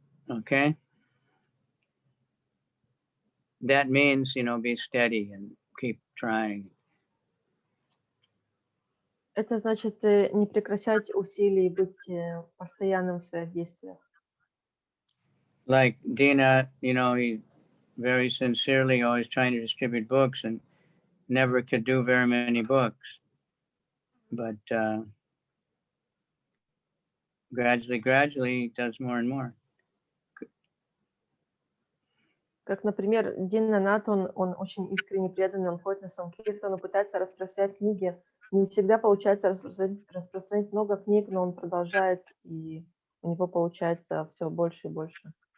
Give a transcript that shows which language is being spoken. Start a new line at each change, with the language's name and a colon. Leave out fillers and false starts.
English: Okay. That means, be steady and keep trying.
Russian: Это значит не прекращать усилий, быть постоянным в своих действиях.
English: Like Dina, he very sincerely always trying to distribute books and never could do very many books. But gradually he does more and more.
Russian: Как, например, Дина Нат, он очень искренне преданный, он ходит на Санкиртан, он пытается распространять книги. Не всегда получается распространить много книг, но он продолжает, и у него получается все больше и больше.